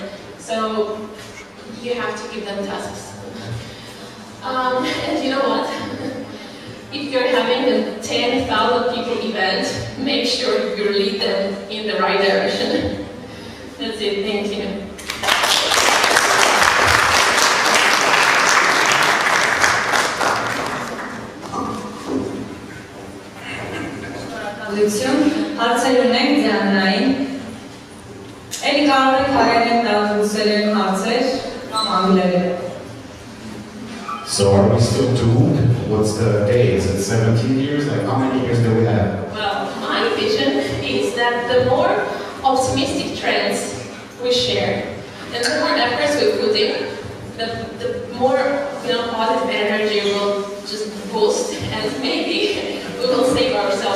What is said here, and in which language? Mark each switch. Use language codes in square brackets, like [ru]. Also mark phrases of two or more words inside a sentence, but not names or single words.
[en] So you have to give them tasks. And you know what? If you're having a 10,000 people event, make sure you lead them in the right direction. That's it, thank you. [hy] Հարցեր ունենք ձյանային, էլի կարող եք հայերեն տալ ռուսերեն հարցեր կամ անգլերեն։ [en] So are we still doomed? What's the date? Is it 17 years? Like, how many years do we have? Well, my vision is that the more optimistic trends we share and the more efforts we put in, the more positive energy will just boost, and maybe we will save ourselves.